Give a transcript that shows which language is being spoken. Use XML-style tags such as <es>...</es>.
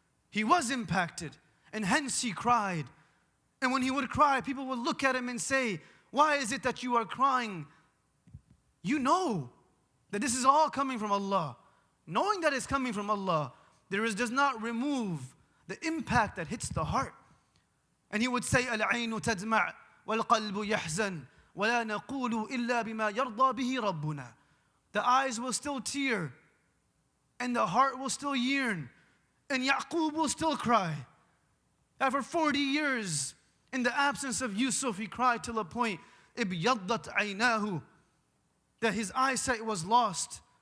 <en>He was impacted, and hence he cried. And when he would cry, people would look at him and say, why is it that you are crying? You know that this is all coming from Allah. Knowing that it's coming from Allah, does not remove the impact that hits the heart. And he would say,</en> <ar>العين تدمع والقلب يحزن ولا نقول إلا بما يرضى به ربنا.</ar> <en>The eyes will still tear, and the heart will still yearn, and Yaqub will still cry. After 40 years, in the absence of Yusuf, he cried till a point,</en> <ar>إِبْيَضَّتْ عَيْنَاهُ,</ar> <en>that his eyesight was lost.</en>